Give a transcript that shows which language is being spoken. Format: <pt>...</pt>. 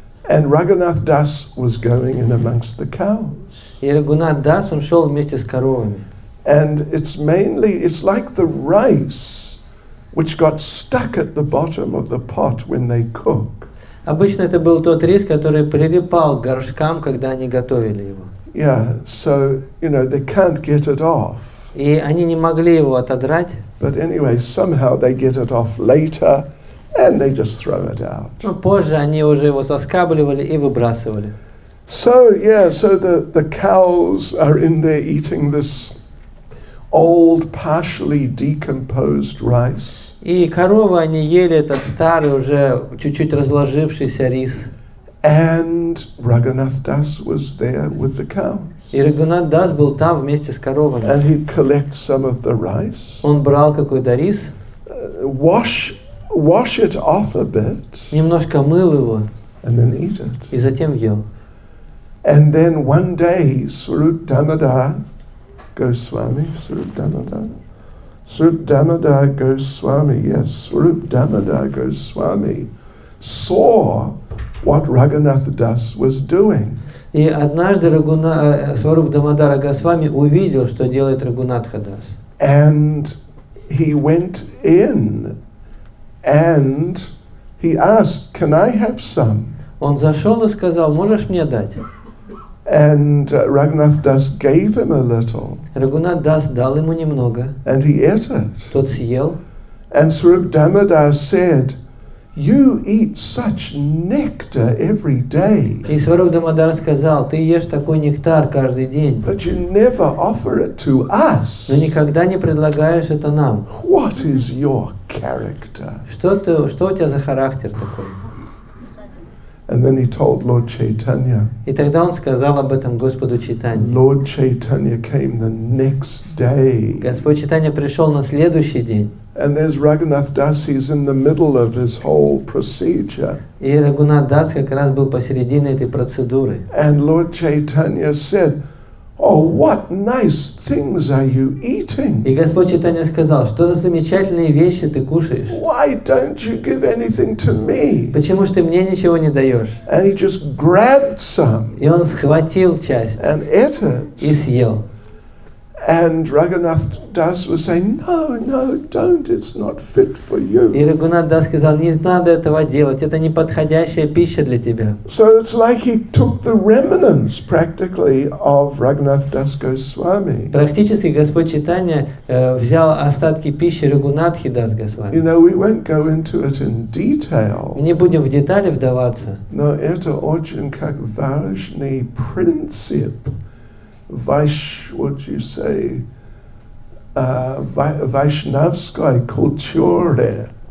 <en>And Raghunath Das was going in amongst the cows.</en> <ru>И Рагунат Дас, он шел вместе с коровами.</ru> <en>And it's like the rice which got stuck at the bottom of the pot when they cook.</en> <ru>Обычно это был тот рис, который прилипал к горшкам, когда они готовили его.</ru> <en>Yeah, so, they can't get it off.</en> <ru>И они не могли его отодрать.</ru> <en>But anyway, somehow they get it off later and they just throw it out.</en> <ru>Но позже они уже его соскабливали и выбрасывали.</ru> <en>So, the cows are in there eating this old, partially decomposed rice.</en> <ru>И коровы, они ели этот старый, уже чуть-чуть разложившийся рис.</ru> <en>And Raghunath Das was there with the cows.</en> <ru>И Рагунат Дас был там вместе с коровами.</ru> <en>And he'd collect some of the rice.</en> <ru>Он брал какой-то рис.</ru> <en>Wash it off a bit.</en> <ru>Немножко мыл его.</ru> <en>And then eat it.</en> <ru>И затем ел.</ru> <en>And then one day, Swarup Damodar Goswami, Swarup Damodar Goswami saw what Raghunath Das was doing.</en> <ru>И однажды Сваруб Дамодара Госвами увидел, что делает Рагунатха Дас.</ru> <en>And he went in and he asked, "Can I have some?"</en> <ru>Он зашел и сказал, можешь мне дать?</ru> <en>And Raghunath Das gave him a little.</en> <ru>Рагунат Дас дал ему немного.</ru> <en>And he ate it.</en> <ru>Тот съел.</ru> <en>And Swarup Damodar said, "You eat such nectar every day.</en> <ru>И Сваруб Дамодар сказал, ты ешь такой нектар каждый день,</ru> <en>But you never offer it to us.</en> <ru>но никогда не предлагаешь это нам.</ru> <en>What is your character?"</en> <ru>Что у тебя за характер такой?</ru> <en>And then he told Lord Chaitanya.</en> <ru>И тогда он сказал об этом Господу Чайтанье.</ru> <en>Lord Chaitanya came the next day.</en> <ru>Господь Чайтанья пришел на следующий день.</ru> <en>And there's Raghunath Das, he's in the middle of his whole procedure.</en> <ru>И Рагунат Дас как раз был посередине этой процедуры.</ru> <en>And Lord Chaitanya said, "Oh, what nice things are you eating?</en> <ru>И Господь Чайтанья сказал, что за замечательные вещи ты кушаешь?</ru> <en>Why don't you give anything to me?"</en> <ru>Почему ж ты мне ничего не даешь?</ru> <en>And he just grabbed some</en> <ru>И он схватил часть</ru> <en>and ate it.</en> <ru>и съел.</ru> <en>And Raghunath Das was saying, no, don't, it's not fit for you.</en> <ru>И Рагунат Дас сказал, не надо этого делать, это не подходящая пища для тебя.</ru> <en>So it's like he took the remnants practically of Raghunath Das Goswami.</en> <ru>Практически Господь Чайтанья взял остатки пищи Рагунатхи Дас Госвами.</ru> <en>We won't go into it in detail.</en> <ru>Не будем в детали вдаваться. Но это очень как важный принцип</ru> <en>what you say,</en> <ru>вайшнавской культуры.</ru>